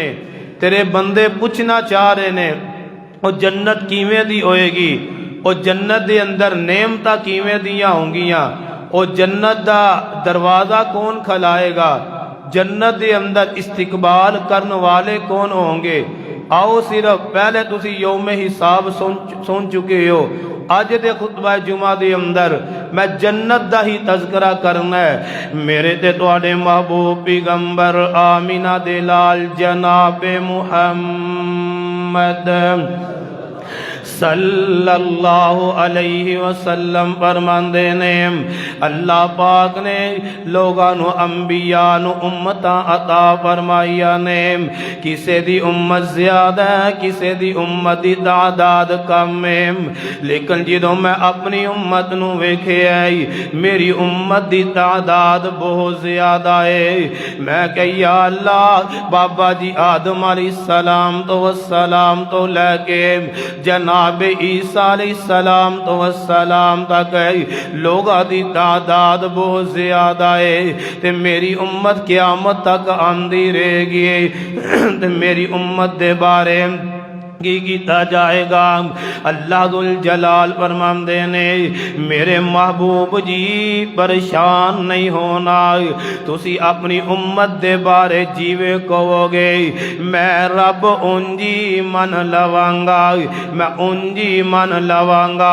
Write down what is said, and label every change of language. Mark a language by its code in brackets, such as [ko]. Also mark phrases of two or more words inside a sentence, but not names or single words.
[pa] تیرے بندے پچھنا چاہ رہے نیں او جنت کویں دی ہووے گی، او جنت دے اندر نعمتاں کویں دیاں ہونگیاں، او جنت دا دروازہ کون کھلائے گا، جنت دے اندر استقبال کرنے والے کون ہونگے. آؤ صرف پہلے تسی یوم حساب سن چکے ہو. اج دے خطبہ جمعہ دے اندر میں جنت دا ہی تذکرہ کرنا ہے. میرے تے تہاڈے محبوب پیغمبر آمنہ دے لال جنابِ محمد [ar] صلى الله عليه وسلم [pa] فرماندے نیں اللہ پاک نے لوکاں نوں انبیاء نوں امتاں عطا فرمائیاں نیں. کسے دی امت زیادہ ہے، کسے دی امت دی تعداد کم ہے، لیکن جدوں میں اپنی امت نوں ویکھیا میری امت دی تعداد بہت زیادہ ہے. میں کہیا اللہ بابا جی آدم علیہ السلام تو والسلام توں لے کے جناب عیسیٰ علیہ السلام تو والسلام تک لوکاں دی تعداد بہت زیادہ ہے. تے میری امت قیامت تک آندی رہے گی. تے میری امت دے بارے کی کیا جائے گا. [ar] الله ذو الجلال [pa] فرماندے نیں میرے محبوب جی پریشان نہیں ہونا، تسی اپنی امت دے بارے جیویں کہوگے میں رب انج ای من لواں گا، میں انج ای من لواں گا.